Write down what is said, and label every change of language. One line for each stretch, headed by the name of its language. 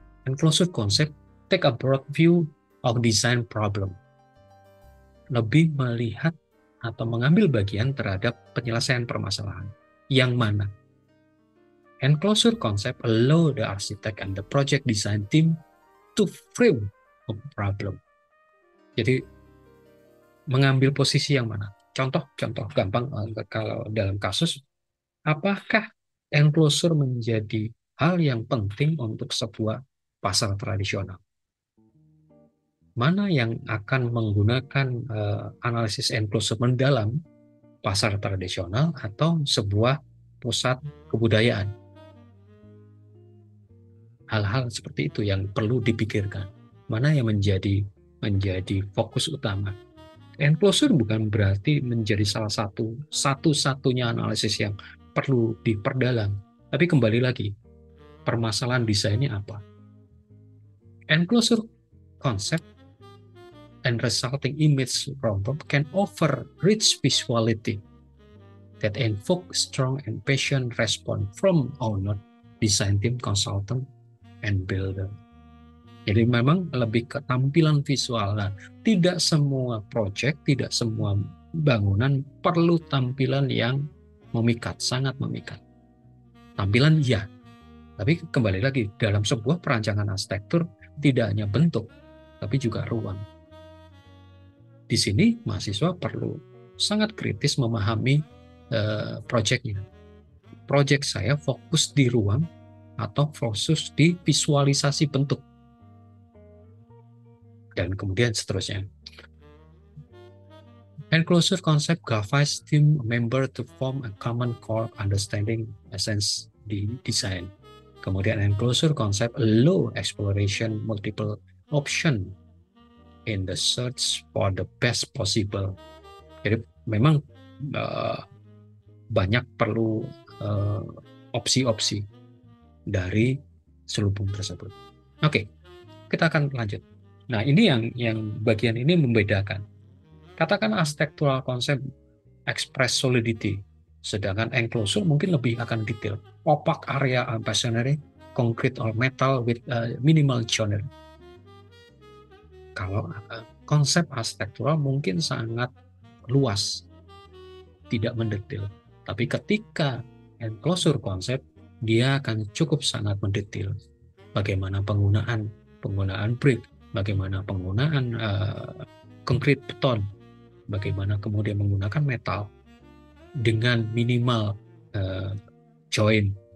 English: Enclosure concept take a broad view of design problem.
Indonesian: Lebih melihat atau mengambil bagian terhadap penyelesaian permasalahan. Yang mana
English: enclosure concept allow the architect and the project design team to frame a problem.
Indonesian: Jadi mengambil posisi yang mana? Contoh gampang kalau dalam kasus, apakah enclosure menjadi hal yang penting untuk sebuah pasar tradisional? Mana yang akan menggunakan analisis enclosure mendalam, pasar tradisional atau sebuah pusat kebudayaan? Hal-hal seperti itu yang perlu dipikirkan. Mana yang menjadi fokus utama. Enclosure bukan berarti menjadi satu-satunya analisis yang perlu diperdalam. Tapi kembali lagi, permasalahan desainnya apa?
English: Enclosure concept and resulting image problem can offer rich visuality that invoke strong and patient response from owner, design team, consultant, and builder.
Indonesian: Jadi memang lebih ke tampilan visual. Nah, tidak semua project, tidak semua bangunan perlu tampilan yang memikat, sangat memikat. Tampilan ya, tapi kembali lagi dalam sebuah perancangan arsitektur tidak hanya bentuk, tapi juga ruang. Di sini mahasiswa perlu sangat kritis memahami projectnya. Project saya fokus di ruang atau fokus di visualisasi bentuk. Dan kemudian seterusnya.
English: Enclosure concept guides team member to form a common core understanding essence di design.
Indonesian: Kemudian
English: enclosure concept allow exploration multiple option in the search for the best possible.
Indonesian: Jadi memang banyak perlu opsi-opsi dari selubung tersebut. Oke, kita akan lanjut. Nah, ini yang bagian ini membedakan. Katakan
English: architectural concept express solidity,
Indonesian: sedangkan enclosure mungkin lebih akan detail.
English: Opaque area masonry, concrete or metal with minimal joinery.
Indonesian: Kalau konsep arsitektural mungkin sangat luas, tidak mendetail. Tapi ketika enclosure concept, dia akan cukup sangat mendetail. Bagaimana penggunaan brick, bagaimana penggunaan konkrit beton, bagaimana kemudian menggunakan metal dengan minimal join.